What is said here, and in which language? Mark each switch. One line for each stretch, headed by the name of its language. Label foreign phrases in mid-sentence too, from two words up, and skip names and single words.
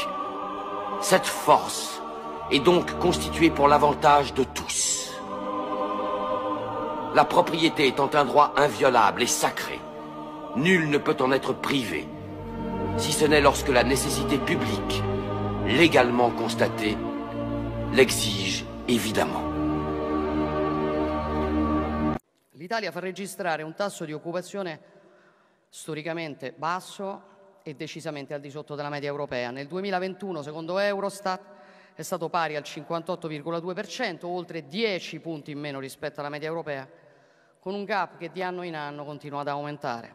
French: Cette force est donc constituée pour l'avantage de tous. La propriété étant un droit inviolable et sacré, nul ne peut en être privé, si ce n'est lorsque la nécessité publique, légalement constatée, l'exige évidemment.
Italian: L'Italia fa registrare un tasso di occupazione storicamente basso e decisamente al di sotto della media europea. Nel 2021, secondo Eurostat, è stato pari al 58,2%, oltre 10 punti in meno rispetto alla media europea, con un gap che di anno in anno continua ad aumentare.